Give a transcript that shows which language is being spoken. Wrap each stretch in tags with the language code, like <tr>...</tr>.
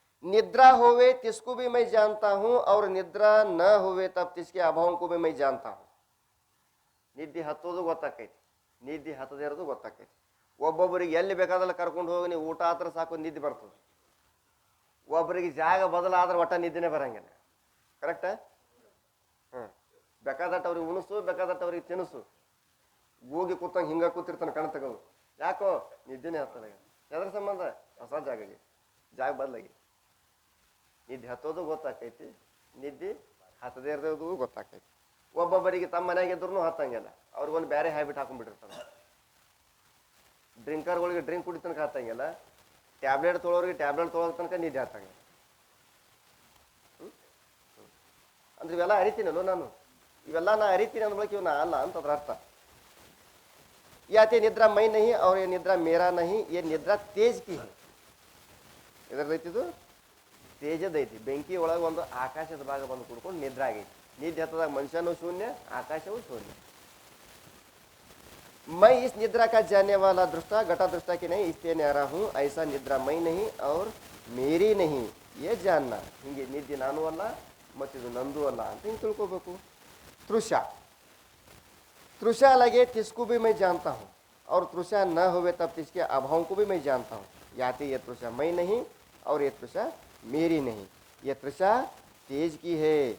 <hi>निद्रा होवे तिसको भी मैं जानता हूं और निद्रा न होवे तब तिसके अभाव को भी मैं जानता हूं.</hi> <kn>ನಿದ್ದೆ ಹತ್ತೋದು ಗೊತ್ತಾಕೈತಿ, ನಿದ್ದೆ ಹತ್ತದೇ ಇರೋದು ಗೊತ್ತಾಕೈತಿ. ಒಬ್ಬೊಬ್ಬರಿಗೆ ಎಲ್ಲಿ ಬೇಕಾದಲ್ಲ ಕರ್ಕೊಂಡು ಹೋಗಿ ನೀವು ಊಟ ಆದ್ರೆ ಸಾಕು ನಿದ್ದೆ ಬರ್ತದೆ. ಒಬ್ಬರಿಗೆ ಜಾಗ ಬದಲಾದ್ರೆ ಒಟ್ಟ ನಿದ್ದೆನೇ ಬರಂಗಿಲ್ಲ. ಕರೆಕ್ಟ? ಬೇಕಾದಟ್ಟು ಅವ್ರಿಗೆ ಉಣಿಸು, ಬೇಕಾದಟ್ಟು ಅವ್ರಿಗೆ ತಿನ್ನಿಸು. ಹೋಗಿ ಕೂತಂಗೆ ಹಿಂಗ ಕೂತಿರ್ತಾನೆ ಕಣ್ ತಗೋದು. ಯಾಕೋ ನಿದ್ದೆನೇ ಹತ್ತದಾಗ. ಎದ್ರ ಸಂಬಂಧ? ಹೊಸ ಜಾಗ ಬದಲಾಗಿ. ನಿದ್ದೆ ಹತ್ತೋದು ಗೊತ್ತಾಕೈತಿ, ನಿದ್ದೆ ಹತ್ತದೇ ಇರೋದು ಗೊತ್ತಾಕೈತಿ. ಒಬ್ಬೊಬ್ಬರಿಗೆ ತಮ್ಮ ಮನೆಯಾಗ ಇದ್ರೂ ಹತ್ತಂಗಿಲ್ಲ. ಅವ್ರಿಗೊಂದು ಬೇರೆ ಹ್ಯಾಬಿಟ್ ಹಾಕೊಂಡ್ಬಿಟ್ಟಿರ್ತಾನೆ. ಡ್ರಿಂಕರ್ಗಳಿಗೆ ಡ್ರಿಂಕ್ ಕುಡಿ ತನಕ ಹತ್ತಂಗಿಲ್ಲ, ಟ್ಯಾಬ್ಲೆಟ್ ತೊಳೋರಿಗೆ ಟ್ಯಾಬ್ಲೆಟ್ ತೊಳೋ ತನಕ ನಿದ್ದೆ ಹತ್ತಂಗಿಲ್ಲ. ಅಂದ್ರೆ ಇವೆಲ್ಲ ಅರಿತೀನಲ್ಲೋ ನಾನು. ಇವೆಲ್ಲ ನಾ ಅರಿತೀನಿ ಅಂದ ಬಳಕೆ ಇವನ್ನ ಅಲ್ಲ ಅಂತ ಅದ್ರ ಅರ್ಥ.</kn> <hi>ಯಾತೆ ನಿದ್ರಾ ಮೈ ನಹಿ ಅವ್ರ ये निद्रा मेरा नहीं, ये निद्रा तेज की है.</hi> <kn>ಎದರದೈತಿದು? ತೇಜದೈತಿ. ಬೆಂಕಿ ಒಳಗೆ ಒಂದು ಆಕಾಶದ ಭಾಗ ಬಂದು ಕುಡ್ಕೊಂಡು ನಿದ್ರೆ ಆಗೈತಿ. ನಿದ್ದೆ ಹತ್ತದಾಗ ಮನುಷ್ಯನೂ ಶೂನ್ಯ, ಆಕಾಶವೂ ಶೂನ್ಯ.</kn> <hi>मैं इस निद्रा का जानने वाला दृष्टा घटा दृष्टा की नहीं इससे न्यारा हूँ. ऐसा निद्रा मैं नहीं और मेरी नहीं, ये जानना.</hi> <kn>ಹಿಂಗೆ ನಿದ್ದೆ ನಾನು ಅಲ್ಲ ಮತ್ತಿದು ನಂದು ಅಲ್ಲ ಅಂತ ಹಿಂಗೆ ತಿಳ್ಕೋಬೇಕು.</kn> <hi>तृषा. तृषा लगे तिसको भी मैं जानता हूँ और तृषा न होवे तब तिसके अभाव को भी मैं जानता हूँ. याते ये तृषा मैं नहीं और ये तृषा मेरी नहीं, ये तृषा तेज की है.</hi>